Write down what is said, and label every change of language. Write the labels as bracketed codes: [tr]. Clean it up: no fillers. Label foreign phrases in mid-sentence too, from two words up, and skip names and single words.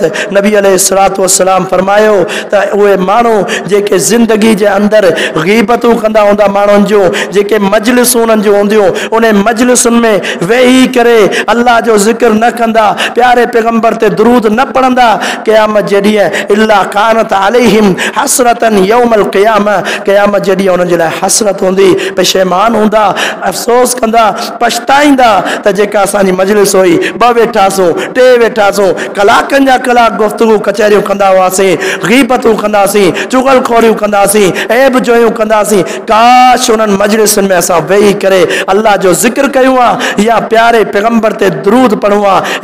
[sd] नबी [ar] عليه الصلاة والسلام [sd] फरमायो त उहे माण्हू जेके ज़िंदगी जे अंदरि ग़ीबतूं कंदा हूंदा माण्हुनि जूं, जेके मजलिसूं उन्हनि जूं हूंदियूं, उन मजलिसुनि में वेही करे अल्लाह जो ज़िक्र न कंदा, प्यारे पैगंबर ते दुरूद न पढ़ंदा, क़यामत जे ॾींहुं [ar] إلا كانت عليهم حسرة يوم القيامة, [sd] क़यामत जे ॾींहुं उन्हनि जे लाइ हसरत हूंदी, पशेमान हूंदा, अफ़सोस कंदा, पछताईंदा त जेका असांजी मजलिस हुई, ॿ वेठासूं, टे वेठासूं, कलाकनि जा कलाक गुफ़्तगू कचहरियूं कंदा हुआसीं, ग़ीबतूं कंदासीं, चुगलखोरियूं कंदासीं, ऐब जोयूं कंदासीं, काश उन्हनि मजलिसुनि में असां वेही करे अल्लाह जो ज़िक्र कयूं आहे या प्यारे पैगंबर ते दुरूद पढ़ूं आहे।